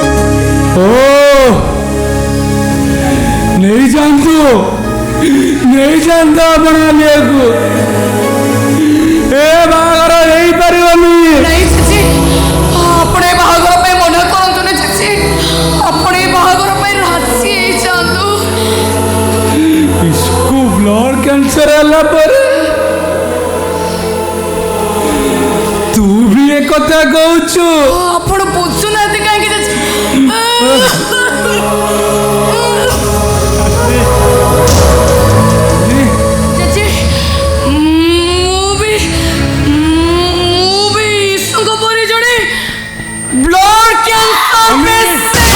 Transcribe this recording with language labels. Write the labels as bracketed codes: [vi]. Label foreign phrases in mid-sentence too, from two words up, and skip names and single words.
[or] ଓ ନେଇଯାଆନ୍ତୁ ଆପଣ ଆଲିଆକୁ ଏ ବାହାଘର ହେଇପାରିବନି ନାଇଁ ଚାଚୀ ଆପଣ ଏ ବାହାଘର ପାଇଁ ମନା କରନ୍ତୁ ନା ଚାଚୀ ଆପଣ ଏ ବାହାଘର ପାଇଁ ରାଜି ହେଇଯାଆନ୍ତୁ [hi] इसको ब्लड कैंसर [or] ହେଲା ପରେ ତୁ ବି ଏ କଥା କହୁଛୁ ଆପଣ ବୁଝୁନାହାନ୍ତି କାହିଁକି ଚାଚୀ ଚାଚୀ ମୁଁ ବି ଈଶ୍ୱରଙ୍କ ପରି ଜଣେ [en] blood cancer patient